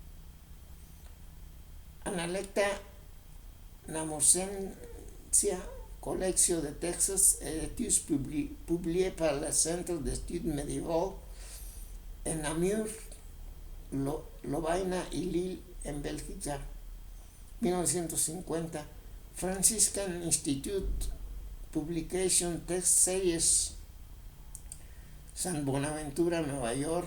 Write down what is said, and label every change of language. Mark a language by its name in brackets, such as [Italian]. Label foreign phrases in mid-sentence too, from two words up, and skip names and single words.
[French] Analecta Namosensia, Collection de textes et études publiés par le Centre d'études médiévales en Namur, [Spanish] Lovaina y Lille, en Bélgica, 1950, Franciscan Institute Publication Text Series, San Buenaventura, Nueva York,